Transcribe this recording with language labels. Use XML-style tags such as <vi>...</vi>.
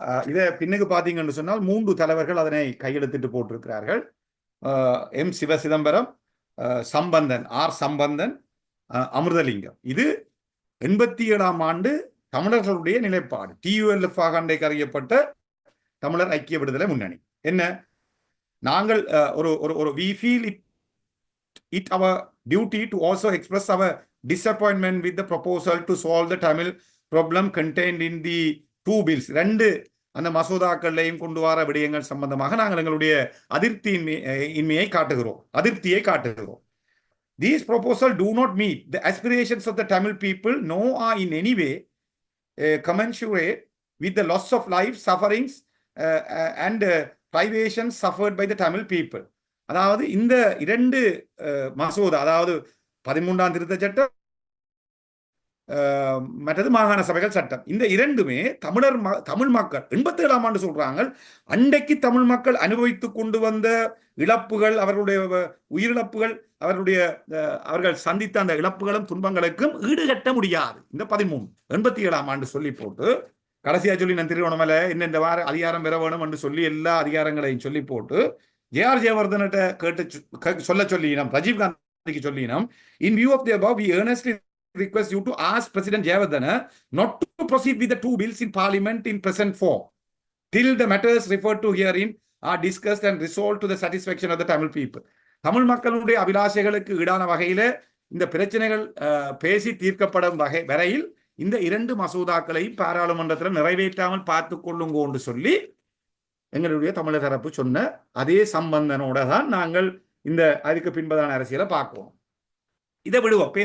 <ta>இதை பின்னுக்கு பார்த்தீங்கன்னு சொன்னால் 3 தலைவர்கள் அதனை கையெழுத்திட்டு போட்டிருக்கிறார்கள். எம். சிவசிதம்பரம், சம்பந்தன், ஆர். சம்பந்தன், அமிர்தலிங்கம். இது 87ஆம் ஆண்டு தமிழர்களுடைய நிலைப்பாடு. TULF ஆக அன்றைக்கு அறியப்பட்ட தமிழர் ஐக்கிய விடுதலை முன்னணி. என்ன நாங்கள் ஒரு</ta> <en>we feel it our duty to also express our disappointment with the proposal to solve the Tamil problem contained in the two bills.</en> <ta>ரெண்டு அந்த மசோதாக்கள்லையும் கொண்டு வர விடயங்கள் சம்பந்தமாக நாங்கள் எங்களுடைய அதிருப்தியை காட்டுகிறோம்.</ta> <en>These proposals do not meet the aspirations of the Tamil people, nor are in any way commensurate with the loss of life, sufferings and privations suffered by the Tamil people.</en> <ta>அதாவது இந்த இரண்டு மசோதா, அதாவது 13ஆம் திருத்த சட்டம், மற்றது மாகாண சபைகள் சட்டம், இந்த இரண்டுமே தமிழ் மக்கள் 87ஆம் ஆண்டு சொல்றாங்க, அன்றைக்கு தமிழ் மக்கள் அனுபவித்துக் கொண்டு வந்த இழப்புகள், அவர்களுடைய உயிரிழப்புகள், அவர்கள் சந்தித்த அந்த இழப்புகளும் துன்பங்களுக்கும் ஈடுகட்ட முடியாது. இந்த 87ஆம் ஆண்டு சொல்லி போட்டு கடைசியா சொல்லி நான் திருவண்ணாமலை இந்த வார அதிகாரம் பெற வேணும் என்று சொல்லி எல்லா அதிகாரங்களையும் சொல்லி போட்டு ஜே.ஆர். ஜெயவர்தனிட்ட சொல்ல சொல்லினோம், ராஜீவ் காந்திக்கு சொல்லினோம்.</ta> <en>In view of the above, we earnestly request you to ask President Jayawardena not to proceed with the two bills in Parliament in present form till the matters referred to herein are discussed and resolved to the satisfaction of the Tamil people.</en> <ta>Tamil மக்களுடைய அபிலாஷைகளுக்கு ஈடான வகையில இந்த பிரச்சனைகள் பேசி தீர்க்கப்படும் வரையில் இந்த இரண்டு மசோதாக்களை பாராளுமன்றத்தில் நிறைவேற்றாமல் பார்த்துக் கொள்ளுங்கோ என்று சொல்லி எங்களுடைய தமிழர் தரப்பு சொன்ன அதே சம்பந்தனோட தான் நாங்கள் இந்த அதுக்கு பின்பதான அரசியலை பார்க்குவோம். இதை விடுவோம்.</ta>